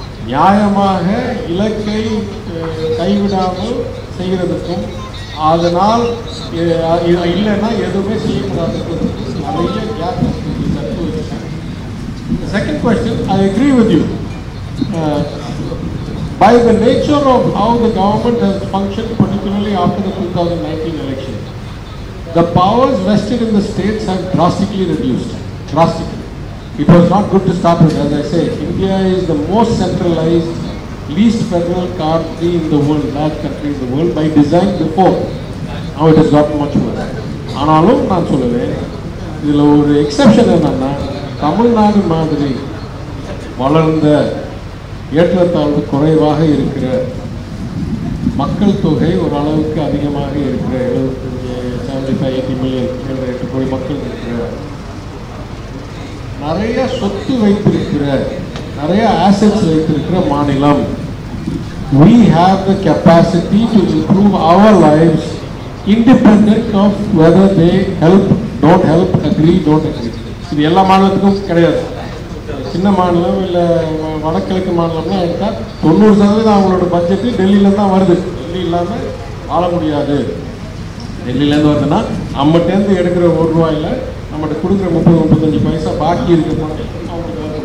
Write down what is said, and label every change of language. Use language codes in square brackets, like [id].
[ta] நியாயமாக இலக்கை கைவிடாமல் செய்கிறதுக்கும் அதனால் இல்லைன்னா எதுவுமே செய்யக்கூடாதுன்றதுக்கு நிறைய கேப் கற்று வச்சுருக்காங்க. [en] Second question, I agree with you. By the nature of how the government has functioned, particularly after the 2019 election, the powers vested in the states have drastically reduced. Drastically. It was not good to start with. As I say, India is the most centralized, least federal country in the world, large country in the world, by design before. Now it has gotten much worse. [ta] ஆனாலும் நான் சொல்லுவேன், இதில் ஒரு exception என்னன்னா, தமிழ்நாடு மாதிரி வளர்ந்த ஏற்றத்தாழ்வு குறைவாக இருக்கிற, மக்கள் தொகை ஓரளவுக்கு அதிகமாக இருக்கிற 75-80 மில்லியன் 7-8 கோடி மக்கள் இருக்கிற, நிறைய சொத்து வைத்திருக்கிற, நிறைய ஆசெட்ஸ் வைத்திருக்கிற மாநிலம். [en] We have the capacity to improve our lives independent of whether they help, don't help, agree, don't agree. [ta] இது எல்லா மாநிலத்துக்கும் கிடையாது. சின்ன மாநிலம் இல்லை வடகிழக்கு மாநிலம்லாம் எடுத்தால் 90% அவங்களோட பட்ஜெட்டு டெல்லியிலேருந்து தான் வருது. டெல்லி இல்லாமல் வாழ முடியாது. டெல்லியிலேருந்து வருதுன்னா நம்மகிட்டேருந்து எடுக்கிற ₹1 நம்மகிட்ட கொடுக்குற 30-35 பைசா பாக்கி இருக்க அவங்களுக்கு.